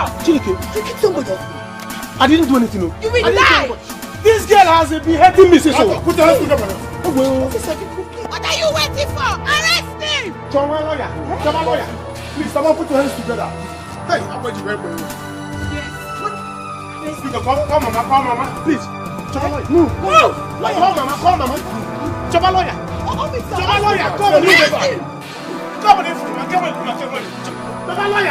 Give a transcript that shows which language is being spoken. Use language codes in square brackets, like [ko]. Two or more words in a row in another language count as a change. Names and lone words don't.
[en] Chineke, you kill somebody. I didn't do anything, no. You will die! This girl has been hating me, so put your hands together. What are you waiting for? Arrest him! Choma lawyer. Please, someone put your hands together. Hey, I'm going to wait for you. Yes. Call mama, please. Choma lawyer. Move. Call mama. Choma lawyer. Choma lawyer, come on. Come on, Choma lawyer.